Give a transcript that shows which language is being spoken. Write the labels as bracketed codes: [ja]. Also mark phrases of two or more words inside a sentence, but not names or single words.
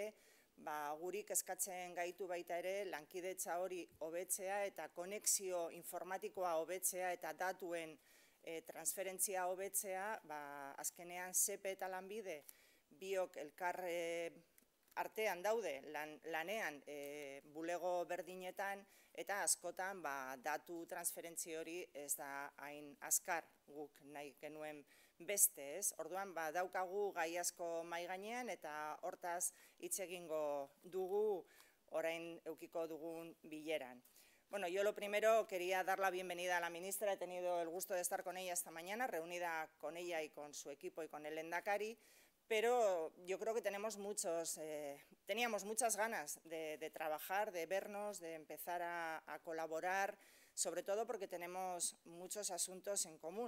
[eu] gurik eskatzen gaitu baita ere, lankidetza hori hobetzea eta konexio informatikoa hobetzea eta datuen transferentzia hobetzea, azkenean SEPE eta Lanbide, biok elkar artean daude lanean bulego berdinetan eta askotan datu transferentzi hori ez da hain azkar guk nahi genuen beste, ez? Orduan daukagu gai asko mahai gainean eta hortaz hitz egingo dugu orain eukiko dugun bileran. [es] Bueno, yo lo primero quería dar la bienvenida a la ministra. He tenido el gusto de estar con ella esta mañana, reunida con ella y con su equipo y con el Lehendakari. Pero yo creo que teníamos muchas ganas de trabajar, de vernos, de empezar a colaborar, sobre todo porque tenemos muchos asuntos en común.